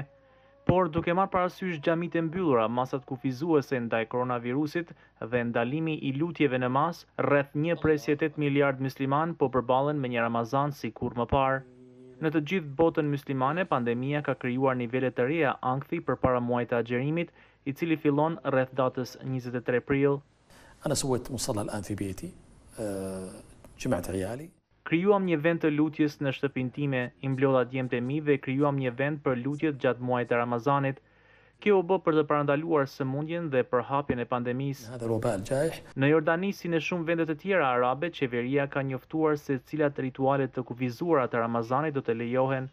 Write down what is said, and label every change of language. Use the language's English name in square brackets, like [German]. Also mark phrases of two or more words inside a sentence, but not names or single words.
[Albanian] Por duke marrë parasysh xhamitë e mbyllura, masat kufizuese ndaj koronavirusit dhe ndalimi i lutjeve në mas, rreth 1.8 miliard musliman po përballen me një Ramazan si kur më parë. Në të gjithë botën muslimane, pandemia ka krijuar nivele të reja ankthi përpara muajit të agjerimit, i cili fillon rreth datës 23 prill. [Arabic] أنا سويت مصلى الآن في بيتي جمعت عيالي. [Albanian] Krijuam një vend të lutjes në shtëpinë time, i mblodha djemtë e mi dhe krijuam një vend për lutjet gjatë muajit të Ramazanit. Kjo u bë për të parandaluar sëmundjen dhe përhapjen e pandemisë. Në Jordani, si në shumë vende të tjera arabe, qeveria ka njoftuar se cilat ritualet të kufizuara të Ramazanit do të lejohen.